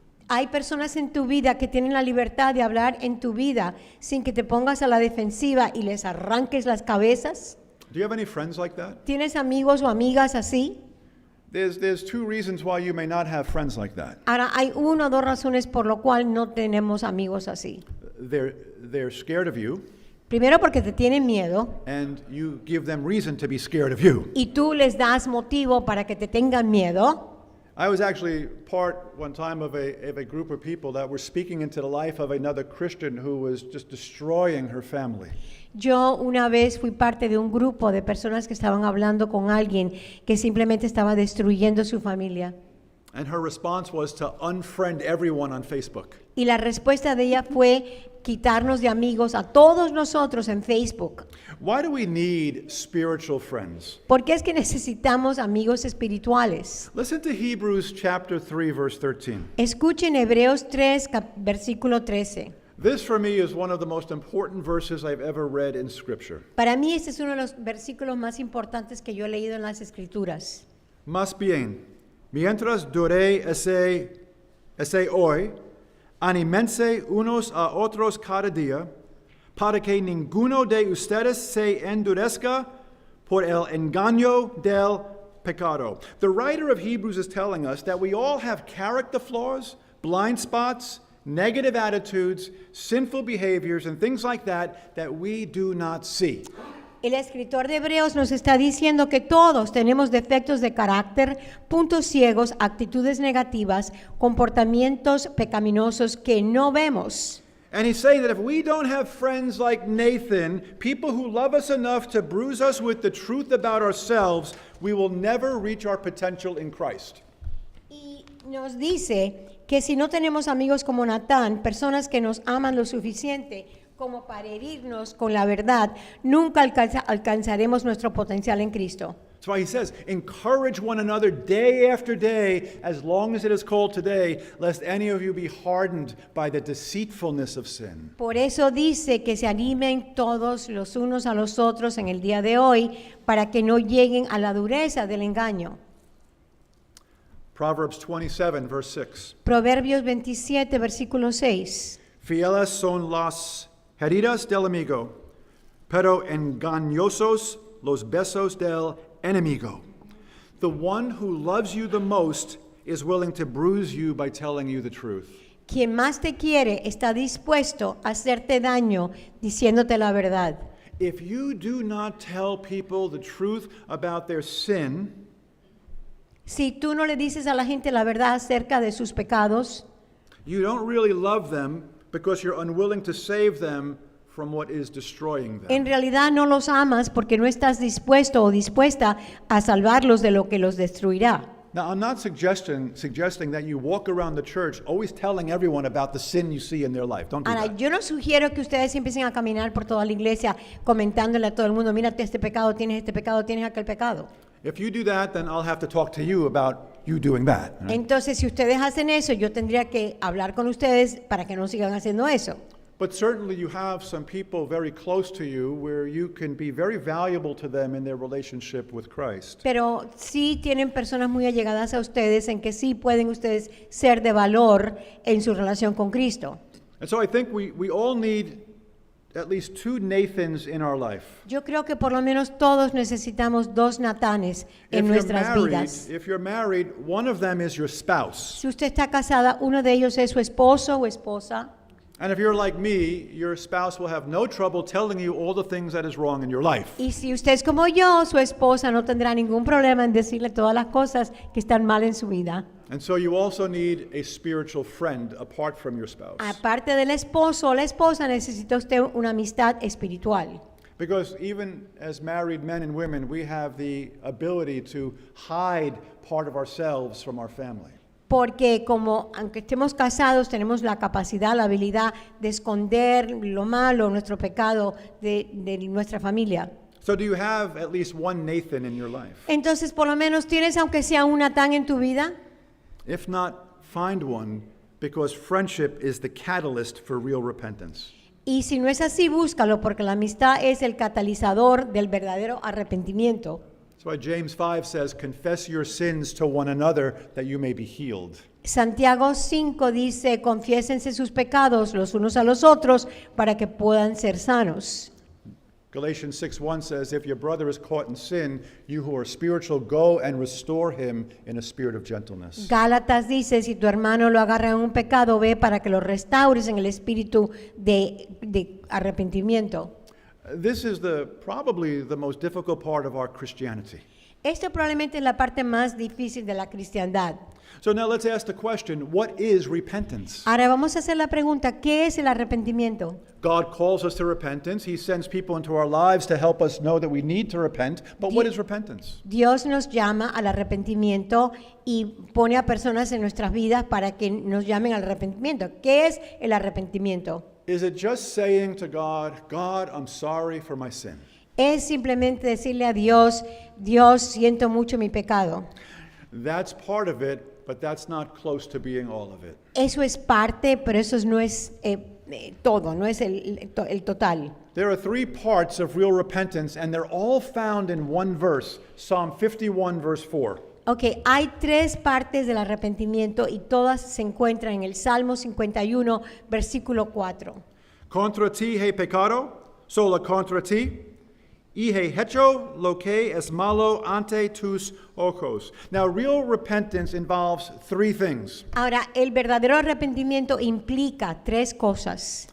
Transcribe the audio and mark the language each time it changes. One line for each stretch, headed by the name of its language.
Spanish: Hay personas en tu vida que tienen la libertad de hablar en tu vida sin que te pongas a la defensiva y les arranques las cabezas.
English: Do you have any friends like that?
Spanish: ¿Tienes amigos o amigas así?
English: There's two reasons why you may not have friends like that.
Spanish: Ahora, hay una o dos razones por lo cual no tenemos amigos así.
English: They're scared of you,
Spanish: Primero, porque te tienen miedo
English: and you give them reason to be scared of you.
Spanish: y tú les das motivo para que te tengan miedo.
English: I was actually part one time of a group of people that were speaking into the life of another Christian who was just destroying her family.
Spanish: Yo una vez fui parte de un grupo de personas que estaban hablando con alguien que simplemente estaba destruyendo su familia.
English: And her response was to unfriend everyone on Facebook.
Spanish: Y la respuesta de ella fue quitarnos de amigos a todos nosotros en Facebook.
English: Why do we need spiritual friends?
Spanish: ¿Por qué es que necesitamos amigos espirituales?
English: Listen to Hebrews chapter 3 verse 13.
Spanish: Escuchen Hebreos 3, versículo 13.
English: This for me is one of the most important verses I've ever read in scripture.
Spanish: Para mí este es uno de los versículos más importantes que yo he leído en las Escrituras. Más bien, mientras dure ese hoy, anímense unos a otros cada día, para que ninguno de ustedes se endurezca por el engaño del pecado.
English: The writer of Hebrews is telling us that we all have character flaws, blind spots, negative attitudes, sinful behaviors, and things like that we do not see.
Spanish: El escritor de Hebreos nos está diciendo que todos tenemos defectos de carácter, puntos ciegos, actitudes negativas, comportamientos pecaminosos que no vemos.
English: And he's saying that if we don't have friends like Nathan, people who love us enough to bruise us with the truth about ourselves, we will never reach our potential in Christ.
Spanish: Y nos dice que si no tenemos amigos como Natán, personas que nos aman lo suficiente como para herirnos con la verdad, nunca alcanzaremos nuestro potencial en Cristo.
English: That's why he says, encourage one another day after day, as long as it is called today, lest any of you be hardened by the deceitfulness of sin.
Spanish: Por eso dice que se animen todos los unos a los otros en el día de hoy para que no lleguen a la dureza del engaño.
English: Proverbs 27, verse 6.
Spanish: Proverbios 27, versículo 6. Fieles son las heridas del amigo, pero engañosos los besos del enemigo.
English: The one who loves you the most is willing to bruise you by telling you the truth.
Spanish: Quien más te quiere está dispuesto a hacerte daño diciéndote la verdad.
English: If you do not tell people the truth about their sin,
Spanish: Si tú no le dices a la gente la verdad acerca de sus pecados,
English: you don't really love them because you're unwilling to save them from what is destroying them.
Spanish: en realidad no los amas porque no estás dispuesto o dispuesta a salvarlos de lo que los destruirá.
English: Now, I'm not suggesting that you walk around the church always telling everyone about the sin you see in their life. Don't do
Spanish: Ahora,
English: that.
Spanish: yo no sugiero que ustedes empiecen a caminar por toda la iglesia comentándole a todo el mundo, mírate este pecado, tienes aquel pecado.
English: If you do that, then I'll have to talk to you about you doing that. Right?
Spanish: Entonces, si ustedes hacen eso, yo tendría que hablar con ustedes para que no sigan haciendo eso.
English: But certainly you have some people very close to you where you can be very valuable to them in their relationship with Christ.
Spanish: Pero sí tienen personas muy allegadas a ustedes en que sí pueden ustedes ser de valor en su relación con Cristo.
English: And so I think we all need at least two Nathans in our life.
Spanish: Yo creo que por lo menos todos necesitamos dos Natanes en nuestras vidas.
English: If you're married, one of them is your spouse.
Spanish: Si usted está casada, uno de ellos es su esposo o esposa.
English: And if you're like me, your spouse will have no trouble telling you all the things that is wrong in your life.
Spanish: Y si usted es como yo, su esposa no tendrá ningún problema en decirle todas las cosas que están mal en su vida.
English: And so you also need a spiritual friend apart from your spouse.
Spanish: Aparte del esposo o la esposa, necesita usted una amistad espiritual.
English: Because even as married men and women, we have the ability to hide part of ourselves from our family.
Spanish: Porque como aunque estemos casados, tenemos la capacidad, la habilidad de esconder lo malo, nuestro pecado de nuestra familia.
English: So do you have at least one Nathan in your life?
Spanish: Entonces, por lo menos, ¿tienes aunque sea un Natán en tu vida?
English: If not, find one, because friendship is the catalyst for real repentance.
Spanish: Y si no es así, búscalo, porque la amistad es el catalizador del verdadero arrepentimiento.
English: That's why James 5 says, confess your sins to one another that you may be healed.
Spanish: Santiago 5 dice, confiésense sus pecados los unos a los otros para que puedan ser sanos.
English: Galatians 6:1 says, if your brother is caught in sin, you who are spiritual, go and restore him in a spirit of gentleness.
Spanish: Gálatas dice, si tu hermano lo agarra en un pecado, ve para que lo restaures en el espíritu de arrepentimiento.
English: This is probably the most difficult part of our Christianity.
Spanish: Esto probablemente es la parte más difícil de la cristiandad.
English: So now let's ask the question, what is repentance?
Spanish: Ahora vamos a hacer la pregunta, ¿qué es el arrepentimiento?
English: God calls us to repentance. He sends people into our lives to help us know that we need to repent. But what is repentance?
Spanish: Dios nos llama al arrepentimiento y pone a personas en nuestras vidas para que nos llamen al arrepentimiento. ¿Qué es el arrepentimiento?
English: Is it just saying to God, God, I'm sorry for my sin?
Spanish: Es simplemente decirle a Dios, Dios, siento mucho mi pecado.
English: That's part of it, but that's not close to being all of it.
Spanish: Eso es parte, pero eso no es todo, no es el total.
English: There are three parts of real repentance, and they're all found in one verse, Psalm 51, verse 4.
Spanish: Ok, hay tres partes del arrepentimiento y todas se encuentran en el Salmo 51, versículo 4. Contra ti he pecado, solo contra ti, y he hecho lo que es malo ante tus ojos.
English: Now, real repentance involves three things.
Spanish: Ahora, el verdadero arrepentimiento implica tres cosas.